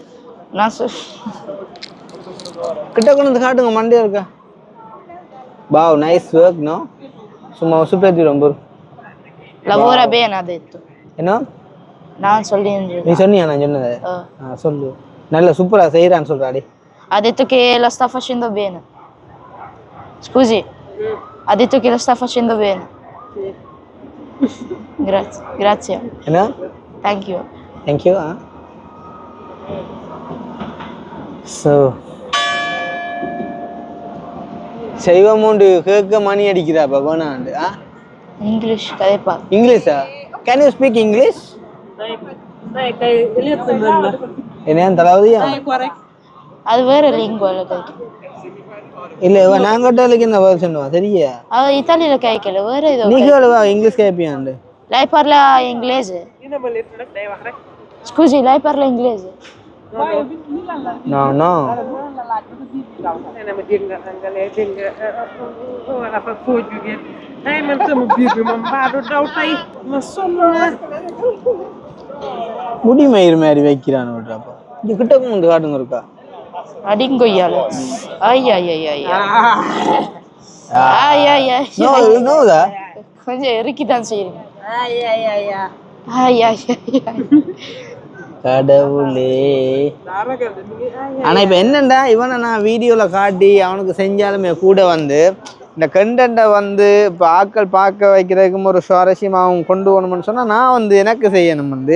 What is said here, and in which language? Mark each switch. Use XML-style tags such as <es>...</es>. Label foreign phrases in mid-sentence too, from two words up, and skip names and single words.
<ta>நான் கிட்ட கொண்டு வந்து காட்டுங்க மண்டே இருக்கா</ta> <en>wow nice work no</en> <ta>சும்மா சூப்பர் ரொம்ப</ta> <it>lavora bene ha detto</it> <ta>என்ன நான் சொல்லி நீ சொன்னியா நான் சொன்னது சொல்லு நல்ல சூப்பரா செய்யறான்னு சொல்றாடி</ta> <it>ha detto che la sta facendo bene scusi ha detto che la sta facendo bene grazie</it> <ta>என்ன</ta> <en>thank you thank you</en> <ta>ஸோ செய்வமோண்டு கேட்க மணி அடிக்கிறாப்பா வேணாண்டு இங்கிலீஷ் கதைப்பா. இங்கிலீஷா?</ta> <en>can you speak English?</en> <ta>என்ன தலாவதியா? அது வேற லிங்குவல கதை. இல்ல நான் கேட்டாலுக்கு என்ன பதில் சொல்லுவா சரியா? அவ இத்தாலியில கேட்கல வேற ஏதோ. நீ கேளுவா இங்கிலீஷ் கேட்பியாண்டு.</ta> <it>Lei parla inglese? Scusi, lei parla inglese? No, no.</it> <ta>முடி மயிர் மாதிரி வைக்கிறான் விட்றாப்பா. இது கிட்ட வந்து காட்டுங்க இருக்கா? அடிங்கொய்யால. ஐயா ஐயா ஐயா. ஐயா ஐயா.</ta> <en>No, you know that?</en> <ta>கொஞ்சம் இறுக்கிதான் செய்யுங்க. ஐயா ஐயா ஐயா. ஐயா ஐயா. கடவுளே. ஆனா இப்ப என்னண்டா இவனை நான் வீடியோல காட்டி அவனுக்கு செஞ்சாலுமே கூட வந்து இந்த கண்டென்ட்டை வந்து இப்போ ஆட்கள் பார்க்க வைக்கிறதுக்கும் ஒரு சுவாரஸ்யமாகவும் கொண்டு போகணும்னு சொன்னால் நான் வந்து எனக்கு செய்யணும் வந்து.</ta>